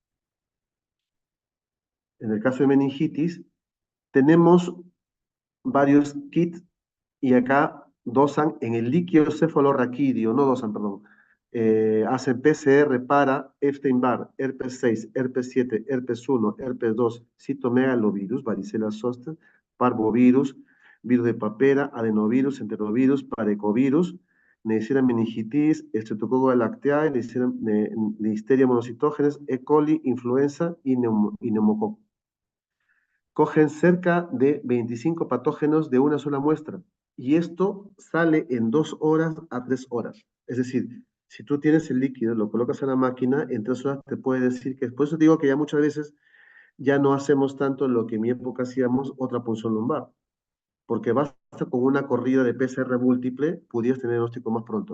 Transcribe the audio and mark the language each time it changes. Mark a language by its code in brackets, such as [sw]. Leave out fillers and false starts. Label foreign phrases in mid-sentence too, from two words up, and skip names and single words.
[es] En el caso de meningitis, tenemos varios kits y acá dosan en el líquido cefalorraquídeo, no dosan, perdón, hacen PCR para Epstein-Barr, herpes 6, herpes 7, herpes 1, herpes 2, citomegalovirus, varicela zoster, parvovirus, virus de papera, adenovirus, enterovirus, parecovirus, Neisseria meningitis, Streptococcus galactiae, Listeria monocitógenes, E. coli, influenza y neumococo. Cogen cerca de 25 patógenos de una sola muestra y esto sale en 2 horas a 3 horas. Es decir, si tú tienes el líquido, lo colocas en la máquina, en 3 horas te puede decir que, por eso digo que ya muchas veces ya no hacemos tanto lo que en mi época hacíamos otra punción lumbar, porque basta con una corrida de PCR múltiple, pudieras tener diagnóstico más pronto.